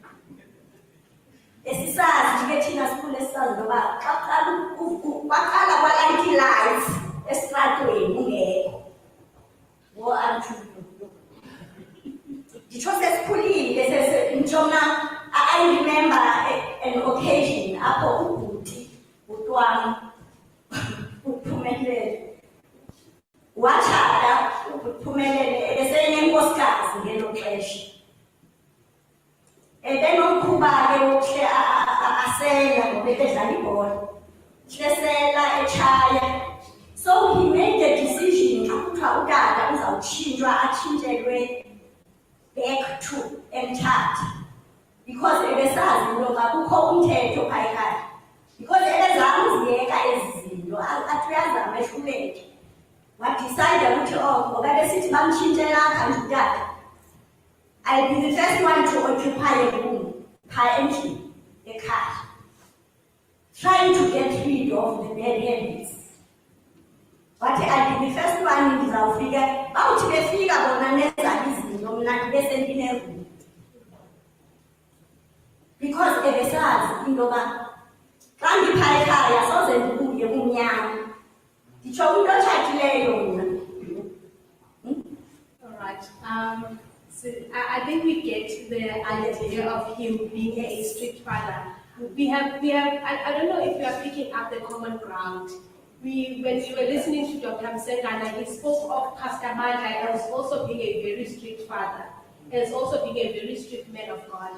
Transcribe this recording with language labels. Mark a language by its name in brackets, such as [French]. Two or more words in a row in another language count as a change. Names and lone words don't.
[Xhosa] Esisazi ke thina sikhule sisazi ngoba xa kwaqala kwalayita ii-lights esitratweni ungekho. Nditsho sesikhulile nditsho mna [English] I remember an occasion [Xhosa] apho ubhuti wam uPhumelele watshata. uPhumelele ebesenenkosikazi ngelo xesha. Ebenomkhuba ke wokuhle asela ngoba ebedlala ibhola. Hlesela etshaya. [English] So he made the decision [Xhosa] xa kuthiwa utata uzawutshintshwa atshintshelwe [English] back to eMthatha. [Xhosa] Because ebesazi into yoba kukho umthetho phaa ekhaya. Because ebezama uziyeka ezi zinto athi uyazama ehluleke. Wadicide ukuthi ngoba besithi bamtshintshela apha nje utata, [English] I'll be the first one to occupy a room [Xhosa] phaa endlini ekhaya, [English] trying to get rid of the bad habits. But I'll be the first one ndizawufika. [Xhosa] Bawuthi befika bona nezabo izinto mna ndibe sendine-room. Because ebesazi into yoba xa ndiphaa ekhaya soze ndibuye kumnyama. Nditsho umntu otshatileyo mna. [English] All right. So I think we get the idea of him being a strict father. We have. I don't know if you are picking up the common ground. When we were listening to Dr. Msengana, he spoke of Pastor Bandla as also being a very strict father, as also being a very strict man of God.